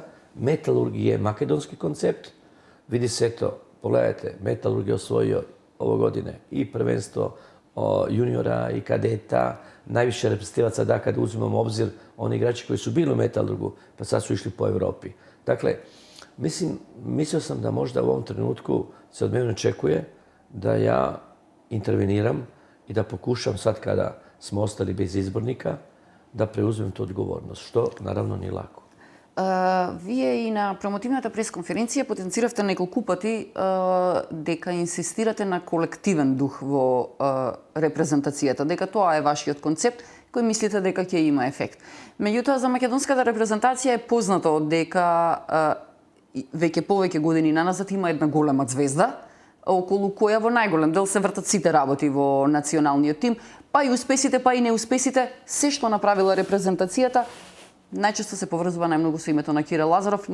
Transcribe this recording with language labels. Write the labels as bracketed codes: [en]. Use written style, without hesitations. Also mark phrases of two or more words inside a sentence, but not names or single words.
[hr] Metalurg je makedonski koncept. Vidi se to, pogledajte, Metalurg je osvojio ove godine i prvenstvo juniora i kadeta, najviše reprezentativaca da kad uzmemo u obzir oni igrači koji su bili u Metalurgu, pa sad su išli po Europi. Dakle, mislio sam da možda u ovom trenutku se od mene očekuje da ja interveniram i da pokušam sad kada smo ostali bez izbornika, da preuzmem tu odgovornost, što naravno nije lako. [mk] Вие и на промотивната пресконференција потенциравте неколку пати дека инсистирате на колективен дух во репрезентацијата, дека тоа е вашиот концепт кој мислите дека ќе има ефект. Меѓутоа, за македонската репрезентација е познато дека веќе повеќе години наназад има една голема звезда, околу која во најголем дел се вртат сите работи во националниот тим, па и успесите, па и неуспесите, се што направила репрезентацијата, најчесто се поврзува најмногу со името на Кира Лазаров.